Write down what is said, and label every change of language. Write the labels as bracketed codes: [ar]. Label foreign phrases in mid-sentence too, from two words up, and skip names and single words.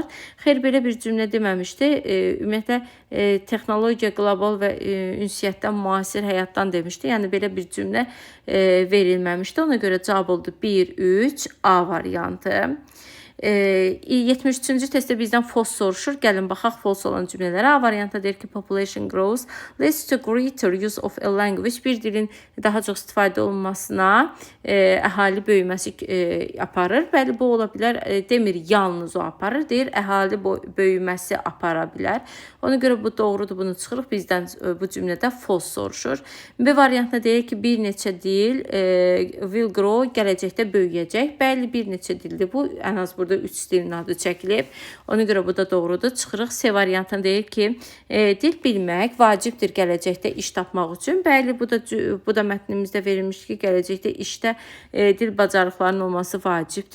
[az] Xeyr, belə bir cümlə deməmişdi. Ümumiyyətlə, texnologiya, qlobal və ünsiyyətdən, müasir həyatdan demişdi. Yəni, belə bir cümlə verilməmişdi. Ona görə cavab oldu 1, 3, A variantı. 73-cü testdə bizdən false soruşur. Gəlin baxaq false olan cümlələrə. A variantda deyir ki, [en] population grows leads to greater use of a language. [az] Bir dilin daha çox istifadə olunmasına əhali böyüməsi aparır. Bəli, bu ola bilər. Demir, yalnız o aparır. Deyir, əhali böyüməsi apara bilər. Ona görə bu doğrudur. Bunu çıxırıq. Bizdən bu cümlədə false soruşur. B variantda deyir ki, bir neçə dil [en] will grow, [az] gələcəkdə böyüyəcək. Bəli, bir neçə dildir bu. Ən az burada 3 dilin adı çəkilib. Ona görə bu da doğrudur. Çıxırıq. C variantında deyir ki, dil bilmək vacibdir gələcəkdə iş tapmaq üçün. Bəli, bu da mətnimizdə verilmiş ki, gələcəkdə işdə dil bacarıqlarının olması vacibdir.